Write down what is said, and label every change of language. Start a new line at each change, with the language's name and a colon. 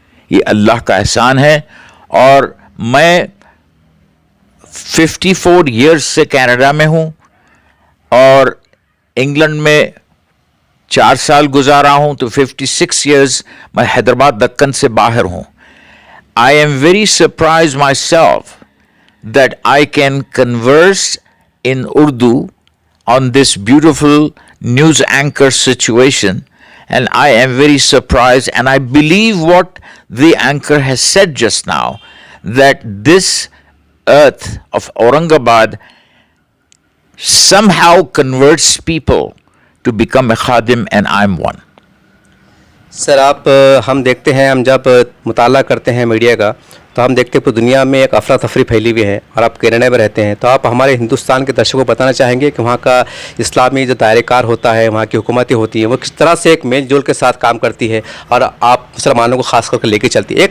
Urdu: یہ اللہ کا احسان ہے. اور میں 54 ایئرز سے کینیڈا میں ہوں، اور انگلینڈ میں 4 سال گزارا ہوں، تو 56 ایئرز میں حیدرآباد دکن سے باہر ہوں.
English: I am very surprised myself that I can converse in Urdu on this beautiful news anchor situation, and I am very surprised, and I believe what the anchor has said just now, that this earth of Aurangabad somehow converts people to become a khadim, and I'm one.
Urdu: سر ہم دیکھتے ہیں، ہم جب مطالعہ کرتے ہیں media کا تو ہم دیکھتے ہیں پوری دنیا میں ایک افراتفری پھیلی ہوئی ہے، اور آپ کینیڈا میں رہتے ہیں، تو آپ ہمارے ہندوستان کے درشکوں کو بتانا چاہیں گے کہ وہاں کا اسلامی جو دائرہ کار ہوتا ہے، وہاں کی حکومتیں ہوتی ہیں، وہ کس طرح سے ایک میل جول کے ساتھ کام کرتی ہے اور آپ مسلمانوں کو خاص کر کے لے کے چلتی ہے.